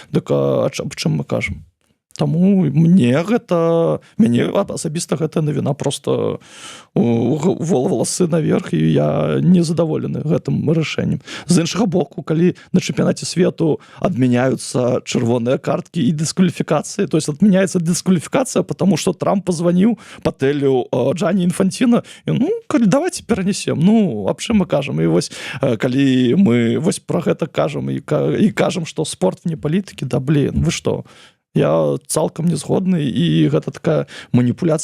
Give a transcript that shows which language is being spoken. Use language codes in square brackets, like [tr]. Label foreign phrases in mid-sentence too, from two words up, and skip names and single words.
[be] Дык аб чым мы кажам? Таму мяне асабіста гэтая навіна просто воласы наверх, і я не задаволены гэтым рашэннем. З іншага боку, калі на чэмпіянаце свету адмяняюцца чырвоныя карткі і дыскваліфікацыі, [ru] то есть [be] адмяняецца дыскваліфікацыя, [ru] потому что [be] Трамп позвоніў Патэлю Джанні Інфанціна, і [ru] давайте перанесем. [be] Аб чым мы кажам? І вось калі мы вось пра гэта кажам і кажам, што спорт вне палітыкі, вы што? Я цалкам не згодны, і гэта такая маніпуляцыя.